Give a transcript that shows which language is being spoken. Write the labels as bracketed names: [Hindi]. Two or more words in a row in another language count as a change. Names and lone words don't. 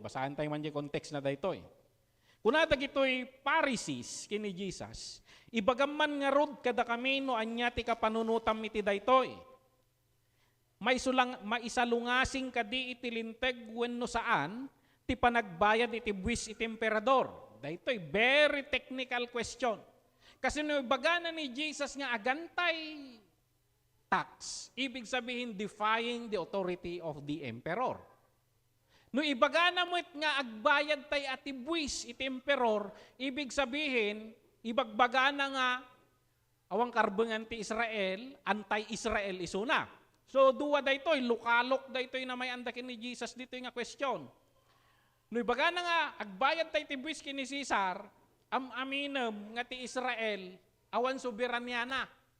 [Iloko] Basahan tayo man [Filipino] yung context na dito [Iloko] Kung natag ito'y Pharisees kini Jesus, ibagaman nga rod kada kamino anya ti kapanunutam iti daytoy. Maisalungasing kadi iti linteg wenno saan ti panagbayad iti buwis iti emperador. Daytoy [English] very technical question. [Iloko] Kasi no ibagana ni Jesus nga agantay tax, [Filipino] ibig sabihin [English] defying the authority of the emperor. [Iloko] No ibagana mo't nga agbayad tay ati buwis iti emperor, [Filipino] ibig sabihin, [Iloko] ibagbagana nga awang karbengan ti Israel, anti-Israel isuna. So duwa daytoy, lukalok daytoy na may andakin ni Jesus dito nga question. No ibagana nga agbayad tay ti buwis kini Caesar, aminem nga ti Israel, awan soberanya na.